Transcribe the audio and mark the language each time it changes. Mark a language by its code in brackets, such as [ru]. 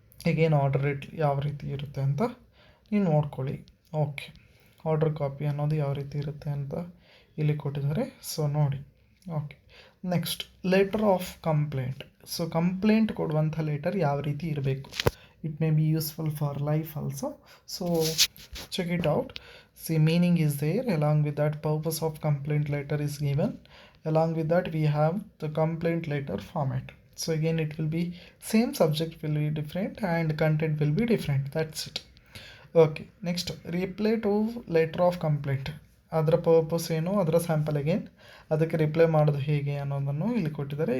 [kn] ಈಗೇನು order letter ಯಾವ ರೀತಿ ಇರುತ್ತೆ ಅಂತ ನೀವು ನೋಡ್ಕೊಳ್ಳಿ. ಓಕೆ, ಆರ್ಡರ್ ಕಾಪಿ ಅನ್ನೋದು ಯಾವ ರೀತಿ ಇರುತ್ತೆ ಅಂತ ಇಲ್ಲಿ ಕೊಟ್ಟಿದ್ದಾರೆ. ಸೊ ನೋಡಿ. Okay, next letter of complaint. So complaint ಕೊಡುವಂಥ ಲೆಟರ್ ಯಾವ ರೀತಿ ಇರಬೇಕು, [en] It may be useful for life also. So check it out. See meaning is there, along with that purpose of complaint letter is given, along with that we have the complaint letter format. So again it will be same, subject will be different and content will be different, that's it. Okay, next reply to letter of complaint. [kn] ಅದರ purpose ಏನು, ಅದರ sample again, ಅದಕ್ಕೆ reply ಮಾಡೋದು ಹೇಗೆ ಅನ್ನೋದನ್ನು ಇಲ್ಲಿ ಕೊಟ್ಟಿದ್ದಾರೆ.